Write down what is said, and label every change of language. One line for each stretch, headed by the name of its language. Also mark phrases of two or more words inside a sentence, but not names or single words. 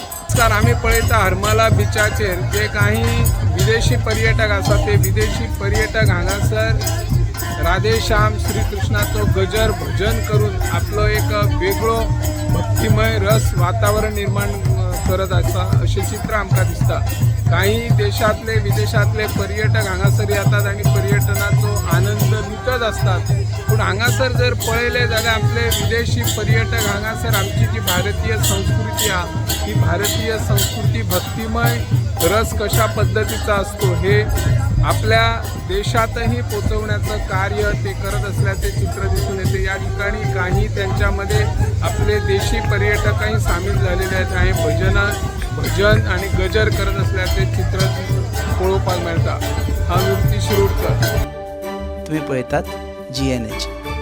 Konkani: नमस्कार, आम्ही पळयता हरमला बिचाचेर
Marathi: जे काही विदेशी पर्यटक असतात
Konkani: ते विदेशी पर्यटक हांगासर राधेश्याम श्रीकृष्णाचो गजर भजन करून आपलो एक वेगळो भक्तिमय रस वातावरण निर्माण करत आसा अशें चित्र आमकां दिसता।
Marathi: काही देशातले विदेशातले पर्यटक हांगासर येतात आणि पर्यटनाचो आनंद लुटत असतात। पण हांगासर जर पळयले जाल्यार आपले विदेशी पर्यटक हांगासर आमची जी भारतीय संस्कृती आहे ही भारतीय संस्कृती भक्तिमय रस कशा पद्धतीचा असतो हे आपल्या देशातही पोचवण्याचं कार्य ते करत असल्याचे चित्र दिसून येते। या ठिकाणी काही त्यांच्यामध्ये आपले देशी पर्यटकही सामील झालेले आहेत आणि भजन आणि गजर करत असल्याचे चित्र
Konkani: पळोवपाक मेळटा। हा मूर्ती शिरोडकर। तुम्ही पळयतात GNH।